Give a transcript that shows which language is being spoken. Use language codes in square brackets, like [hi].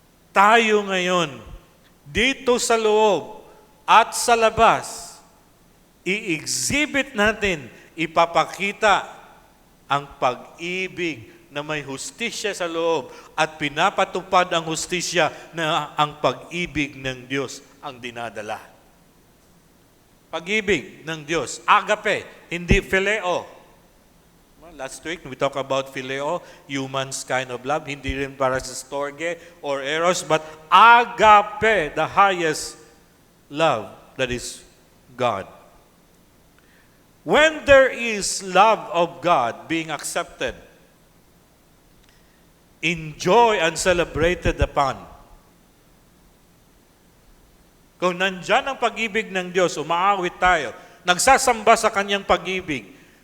[tl] Tayo ngayon, dito sa loob, at sa labas, i-exhibit natin, ipapakita ang pag-ibig na may hustisya sa loob at pinapatupad ang hustisya na ang pag-ibig ng Diyos ang dinadala. Pag-ibig ng Diyos, agape, hindi phileo. [en] Last week, we talked about phileo, human's kind of love, [tl] hindi rin para sa [en] storge or eros, but agape, the highest love, that is God. When there is love of God being accepted, enjoy and celebrated upon, [tl] kung nandyan ang pag-ibig ng Diyos, umaawit tayo, nagsasamba sa kanyang pag-ibig,